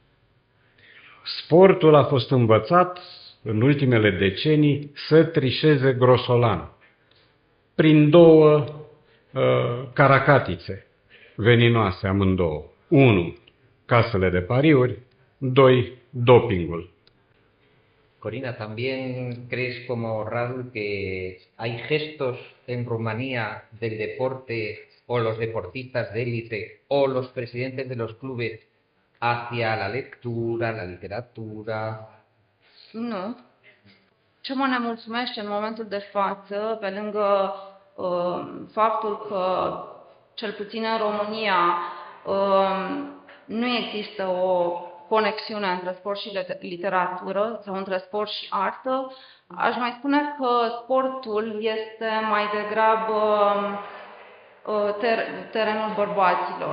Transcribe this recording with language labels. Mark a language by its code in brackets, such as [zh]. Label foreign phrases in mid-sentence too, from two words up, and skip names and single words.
[ro] Sportul a fost învățat în ultimele decenii să trișeze grosolan, prin două caracatițe veninoase amândouă. 1. Casele de pariuri, 2. Dopingul. Corina, [es] ¿también crees como Radu que hay gestos en Rumanía del deporte o los deportistas de élite o los presidentes de los clubes hacia la lectura, la literatura? [ro] Nu. Ce mă nemulțumește în momentul de față, pe lângă faptul că, cel puțin în România, nu există o conexiune între sport și literatură sau între sport și artă, aș mai spune că sportul este mai degrabă terenul bărbaților.